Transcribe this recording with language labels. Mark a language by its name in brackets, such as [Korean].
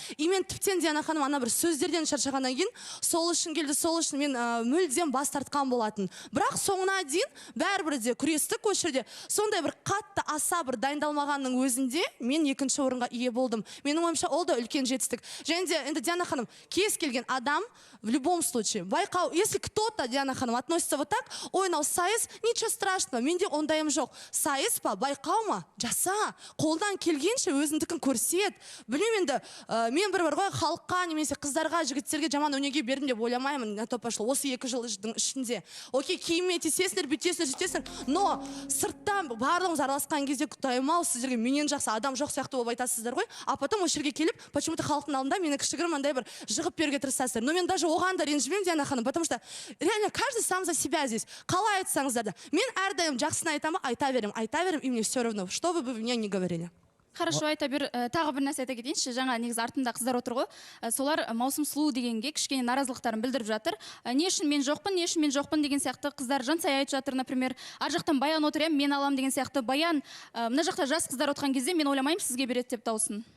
[Kazakh] И мен тіптен Диана ханым ана бір сөздерден шаршағаннан кейін сол үшін келді, сол үшін мен мүлдем бас тартқан болатын. Бірақ соңына дейін бәрібір де күрестік осы жерде. Сондай бір қатты аса бір дайындалмағанның өзінде мен екінші орынға ие болдым. Менің ойымша ол да үлкен жетістік. Және де енді Диана ханым, кез келген адам [Russian] в любом случае [Kazakh] байқау, [Russian] если кто-то, [Kazakh] Диана ханым, [Russian] относится вот так, [Kazakh] ойнау сайыс, [Russian] ничего страшного, [Kazakh] менде ондайым жоқ. Сайыс па, байқау ма, жаса, қолдан келгенше өзіндікін көрсет. Білмеймін енді, мен бір ғой халыққа немесе қыздарға, жігіттерге жаман өнеге бердім деп ойламаймын, [Russian] на то пошло, [Kazakh] осы 2 жылдың ішінде. Окей, киімме тесесіңдер, бүйтесіңдер, сөйтесіңдер, но сырттан барлығымыз араласқан кезде құдайым-ау, сіздерге менен жақсы адам жоқ сияқты болып айтасыздар ғой, [Russian] а потом [Kazakh] осы жерге келіп, [Russian] почему-то [Kazakh] халықтың алдында мені кішігірім андай бір жығып беруге тырысасыздар. Но мен даже оған да ренжімеймін, Диана ханым, [Russian] потому что реально каждый сам за себя здесь. [Kazakh] Қалай айтсаңыздар да. Мен әрдайым жақсыны айтамын, айта берем, [Russian] и мне все равно, что вы мне не говорили. [Kazakh] Хорошо, айта бер, тағы бір нәрсе айта кетейінші. Жаңа негізі артында қыздар отыр ғой. Солар маусым сұлу дегенге кішкене наразылықтарын білдіріп жатыр. Не үшін мен жоқпын деген сияқты қыздар Жансая айтып жатыр, например. Ар жақтан Баян отыр, мен алам деген сияқты. Баян, мына жақта жас қыздар отқан кезде мен ойламаймын сізге береді деп даусын.